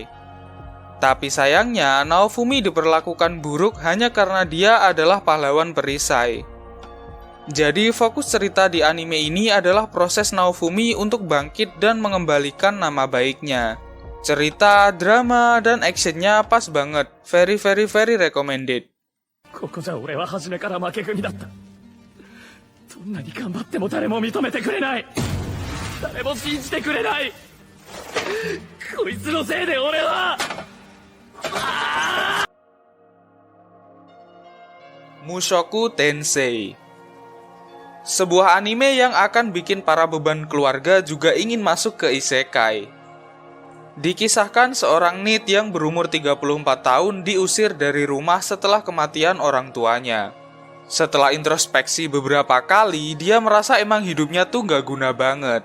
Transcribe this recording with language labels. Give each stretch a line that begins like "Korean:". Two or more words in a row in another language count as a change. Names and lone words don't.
Indonesian: Tapi sayangnya, Naofumi diperlakukan buruk hanya karena dia adalah pahlawan perisai. Jadi fokus cerita di anime ini adalah proses Naofumi untuk bangkit dan mengembalikan nama baiknya. Cerita, drama, dan actionnya pas banget.
English: Very recommended.
Japanese: ここじゃ俺は初めから負け組だった。どんなに頑張っても誰も認めてくれない。誰も信じてくれない。こいつのせいで俺は。
Indonesian: Mushoku Tensei. Sebuah anime yang akan bikin para beban keluarga juga ingin masuk ke isekai. Dikisahkan seorang NEET yang berumur 34 tahun diusir dari rumah setelah kematian orang tuanya. Setelah introspeksi beberapa kali, dia merasa emang hidupnya tuh gak guna banget.